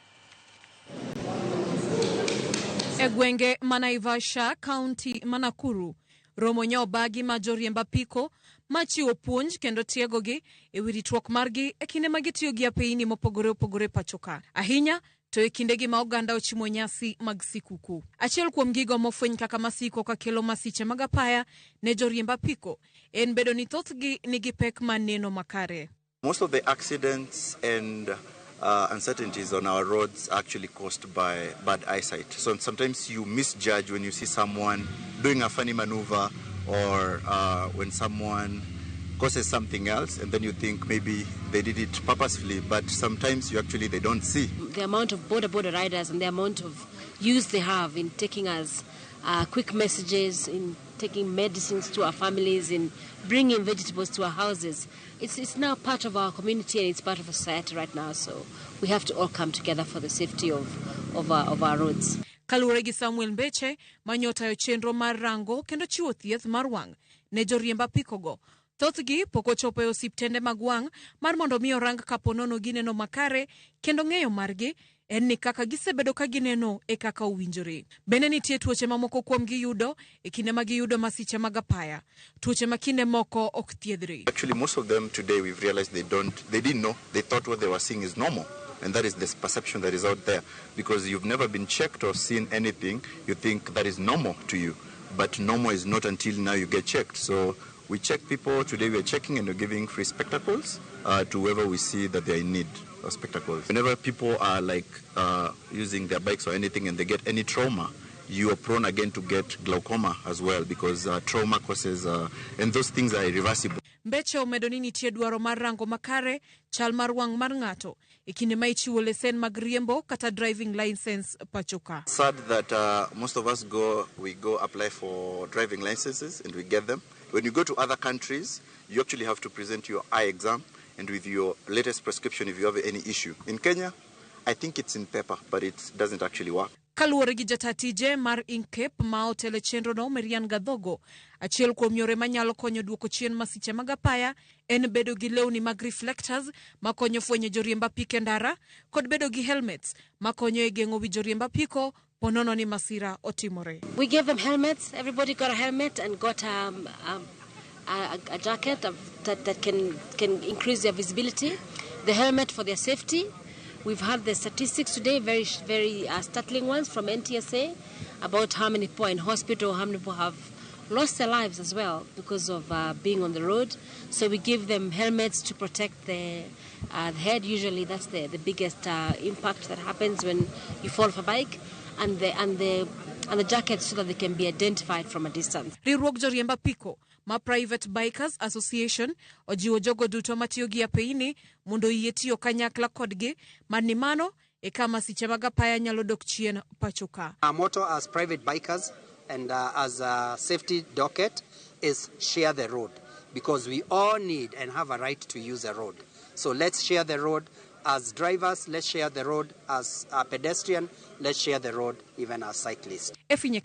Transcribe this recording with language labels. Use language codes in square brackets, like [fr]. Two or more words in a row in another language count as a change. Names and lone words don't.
[luo] E gwenge ma Naivasha, kaunti ma Nakuru, romo nyobagi ma joriemb apiko machiwo puonj kendo tiegogi e wi ritruok margi e kinde ma gitiyo gi apeyni mopogore opogore pacho ka. Ahinya to e kindegi ma oganda ochimo nyasi mag sikuku. Achiel kuom gigo mofweny kaka masiko ka kelo masiche mag apaya ne joriemb apiko en bedo ni thothgi nigi pek mar neno makare. [en] Most of the accidents and uncertainties on our roads are actually caused by bad eyesight. So sometimes you misjudge when you see someone doing a funny maneuver or when someone causes something else, and then you think maybe they did it purposefully, but sometimes they don't see. The amount of bodaboda riders and the amount of use they have in taking us quick messages, in taking medicines to our families, in bringing vegetables to our houses. It's now part of our community and it's part of society right now, so we have to all come together for the safety of our roads. [luo] Kaluwore gi Samuel Mbeche, manyotayo chenro mar rango kendo chiwo thieth mar wang' ne joriemb apikogo. Thothgi pok ochopo e osiptende mag wang' mar mondo mi orang kaponono gineno makare kendo ng'eyo margi en ni kaka gisebedo ka gineno e kaka owinjore. Bende nitie tuoche mamoko kuom giyudo e kinde ma giyudo masiche mag apaya. Tuoche ma kinde moko ok thiedhre. [en] Actually, most of them today we've realized they didn't know. They thought what they were seeing is normal. And that is this perception that is out there. Because you've never been checked or seen anything, you think that is normal to you. But normal is not until now you get checked. So we check people. Today we are checking and we're giving free spectacles to whoever we see that they are in need of spectacles. Whenever people are using their bikes or anything and they get any trauma, you are prone again to get glaucoma as well, because trauma causes, and those things are irreversible. [luo] Mbeche omedo ni nitie dwaro mar rango makare chal mar wang' mar ng'ato e kinde ma ichiwo lesen mag riembo kata [en] driving license [luo] pacho ka. [en] Sad that most of us we go apply for driving licenses and we get them. When you go to other countries, you actually have to present your eye exam and with your latest prescription if you have any issue. In Kenya, I think it's in paper, but it doesn't actually work. [luo] Kaluwore gi jatatije mar Inkep ma otelo chenro no Marian Gadhogo, achiel kuom yore manyalo konyo duoko chien masiche mag apaya en bedo gi lewni mag reflectors makonyo fwenyo joriemb apiko ndara kod bedo gi helmets makonyo e geng'o wi joriemb apiko ponono ni masira otimore. [en] We gave them helmets. Everybody got a helmet and got a jacket that can increase their visibility. The helmet for their safety. We've had the statistics today, very, very startling ones from NTSA about how many people are in hospital, how many people have lost their lives as well because of being on the road. So we give them helmets to protect the head. Usually that's the biggest impact that happens when you fall off a bike, and the jackets so that they can be identified from a distance. [luo] Riwruok joriemb apiko ma Private Bikers Association ojiwo jogo duto matiyo gi apeyni mondo yie tiyo kanyakla kodgi mani mano e kama masiche mag apaya nyalo dok chien pacho ka. [en] Our motto as private bikers and as a safety docket is share the road, because we all need and have a right to use the road. So let's share the road. As drivers, let's share the road. As a pedestrian, let's share the road, even as cyclists.